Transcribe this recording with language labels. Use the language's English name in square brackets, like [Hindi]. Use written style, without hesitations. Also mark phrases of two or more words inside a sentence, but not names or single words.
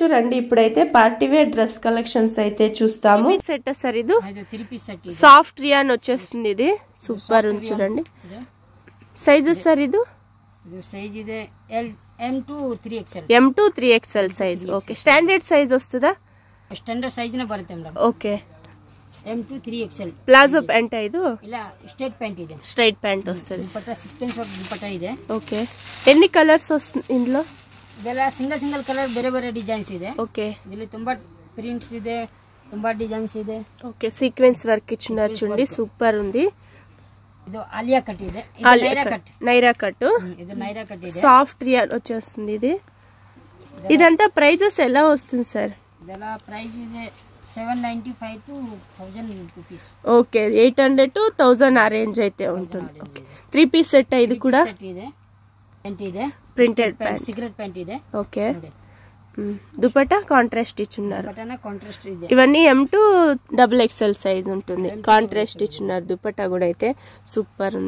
[Telugu] రండి ఇప్పుడైతే [English] party wear dress collections [Telugu] అయితే చూస్తాము. సెట్ సార్ ఇది [English] soft rayon [Telugu] వచ్చేస్తుంది. ఇది సూపర్ ఉంది చూడండి. సైజెస్ సార్ ఇది [Kannada] సైజ్ ಇದೆ M2 3XL [Telugu] M2 3XL సైజ్. ఓకే [English] standard size [Telugu] వస్తుందా? [English] standard size [Kannada] నే ಬರುತ್ತೆ ಮೇಡಂ. [Telugu] ఓకే M2 3XL [English] palazzo pant [Telugu] ఇది [Kannada] ఇలా [English] straight pant [Kannada] ಇದೆ. [English] straight pant [Telugu] వస్తుంది. [Kannada] దుపట్టా [English] sequence work [Kannada] దుపట్టా ಇದೆ. [Telugu] ఓకే ఎన్ని కలర్స్ వస్తుంది ఇందులో? [Kannada] ಇದೆಲ್ಲ [English] single colour [Kannada] ಬೇರೆ ಬೇರೆ ಡಿಸೈನ್ಸ್ ಇದೆ. [Telugu] ఓకే [Kannada] ಇಲ್ಲಿ ತುಂಬಾ ಪ್ರಿಂಟ್ಸ್ ಇದೆ, ತುಂಬಾ ಡಿಸೈನ್ಸ್ ಇದೆ. [Telugu] ఓకే [English] sequence work [Telugu] ఇచ్చినారు చూడండి, సూపర్ ఉంది. [Kannada] ಇದು ಆಲಿಯಾ ಕಟ್ ಇದೆ. ಇದು [Telugu] నైరా కట్. [Kannada] ఇది నైరా కట్ ಇದೆ. [English] soft rayon [Telugu] వచ్చేస్తుంది. ఇది ఇదంతా ప్రైజెస్ ఎలా వస్తుంది సార్? [Kannada] ಇದೆಲ್ಲ ಪ್ರೈಸ್ ಇದೆ [English] 795 to 1000 rupees. [Telugu] ఓకే 800 to 1000 ఆ రేంజ్ అయితే ఉంటుంది. ఓకే 3 [English] piece set [Telugu] ఇది కూడా [Kannada] సెట్ ಇದೆ. ప్యాంట్ ಇದೆ, [English] printed pant, secret pant [Kannada] ಇದೆ. [Telugu] ఓకే దుపట్టా కాంట్రాస్ట్ ఇచ్చున్నారు. దుపట్టా కాంట్రాస్ట్ ಇದೆ. ఇవన్నీ M2 XXL సైజ్ ఉంటుంది. కాంట్రాస్ట్ ఇచ్చున్నారు. దుపట్టా కూడా అయితే సూపర్ ఉంది.